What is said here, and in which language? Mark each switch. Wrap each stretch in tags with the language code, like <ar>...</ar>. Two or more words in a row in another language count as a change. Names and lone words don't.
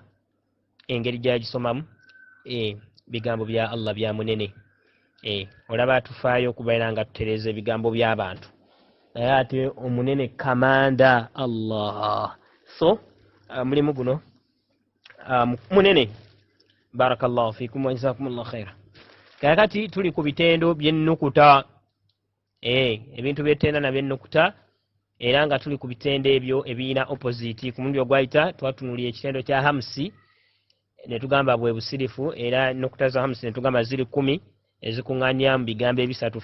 <lg>Engeri gy'agisomamu bigambo bya Allah bya munene. Olaba atufaayo okubeera nga tutereeza ebigambo by'abantu naye ate omunene kamanda Allah. So mulimu guno munene.</lg> <ar>بارك الله فيكم وجزاكم الله خيرا.</ar> <lg>Kakati tuli ku bitendo by'ennukuta, ebintu by'ettenda na by'ennukuta, era nga tuli ku bitendo ebyo ebiyina opposite. Ku mulundi ogwayita twatunuulira ekitendo kya hamsi ne tugamba bwe busirifu, era ennukuta za hamsi ne tugamba ziri 10 ezikuŋŋaanya mu bigambo ebisatu.</lg>